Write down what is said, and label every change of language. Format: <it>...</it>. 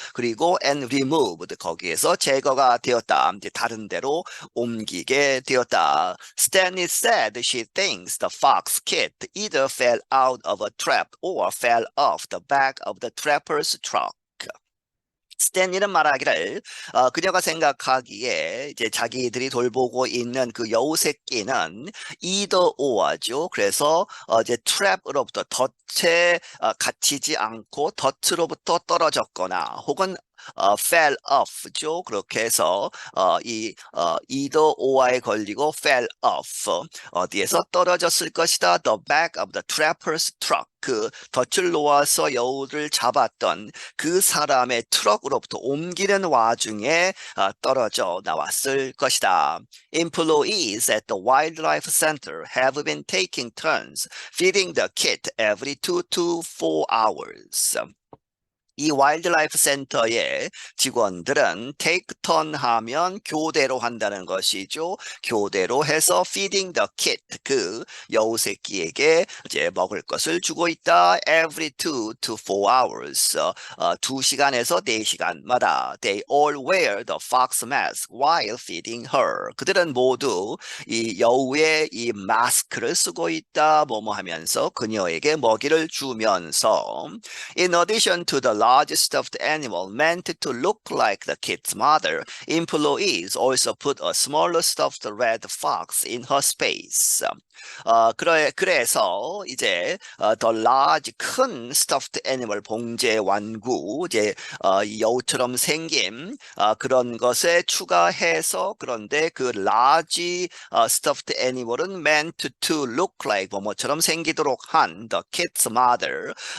<ko>그리고</ko> <en>and removed,</en> <ko>거기에서 제거가 되었다. 이제 다른 데로 옮기게 되었다.</ko> <en>Stanley said she thinks the fox kid either fell out of a trap or fell off the back of the trapper's truck.</en> <ko>스탠리는 말하기를 그녀가 생각하기에 이제 자기들이 돌보고 있는 그 여우 새끼는</ko> <en>either or</en> <ko>죠. 그래서 이제 트랩으로부터 덫에 갇히지 않고 덫으로부터 떨어졌거나 혹은</ko> <en>fell off</en> <ko>죠. 그렇게 해서 either or에 걸리고</ko> <en>fell off</en> <ko>어디에서 떨어졌을 것이다.</ko> <en>The back of the trapper's truck.</en> <ko>그 덫을 놓아서 여우를 잡았던 그 사람의 트럭으로부터 옮기는 와중에 떨어져 나왔을 것이다.</ko> <en>Employees at the wildlife center have been taking turns feeding the kit every 2 to 4 hours.</en> <ko>이 와일드라이프 센터의 직원들은 take turn 하면 교대로 한다는 것이죠. 교대로 해서</ko> <en>feeding the kit,</en> <ko>그 여우 새끼에게 이제 먹을 것을 주고 있다.</ko> <en>Every 2 to 4 hours,</en> <ko>2시간에서 4시간마다.</ko> <en>They all wear the fox mask while feeding her.</en> <ko>그들은 모두 이 여우의 이 마스크를 쓰고 있다. 뭐뭐 하면서 그녀에게 먹이를 주면서</ko> <en>In addition to the large stuffed animal meant to look like the kid's mother, employees also put a smaller stuffed red fox in her space.</en> <ko>그래서 이제</ko> <en>the large</en> <ko>큰</ko> <en>stuffed animal</en> <ko>봉제 완구 이제 이 여우처럼 생긴 그런 것에 추가해서 그런데 그 large stuffed animal은</ko> <en>meant to look like</en> <ko>뭐뭐처럼 생기도록 한</ko> <en>the kid's mother</en>